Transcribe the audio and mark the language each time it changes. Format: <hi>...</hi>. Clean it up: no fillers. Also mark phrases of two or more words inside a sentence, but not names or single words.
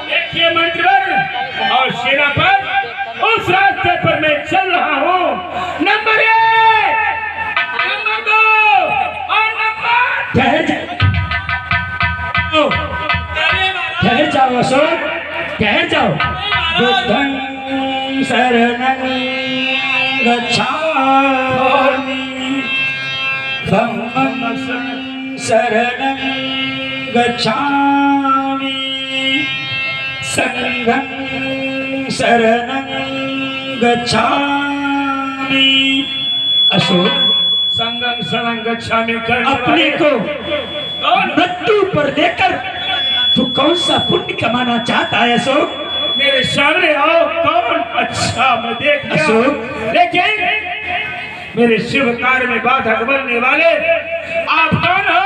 <hi>देखिए मंत्रीवर और सेना पर, उस रास्ते पर मैं चल रहा हूँ। नंबर 1, नंबर 2 और नंबर ठहर जाओ अशोक। ठहर जाओ।</hi> <pi>बुद्धं शरणं गच्छामि, धम्मं शरणं गच्छामि, संघं शरणं गच्छामि।</pi> <hi>अशोक,</hi> <pi>संगम शरण गच्छामि करने</pi> <hi>अपने वाले को मृत्यु पर लेकर तू कौन सा पुण्य कमाना चाहता है अशोक? मेरे सामने आओ, कौन? अच्छा मैं देख लिया, अशोक। लेकिन मेरे शिव कार्य में बाधक बनने वाले आप कौन हो?</hi>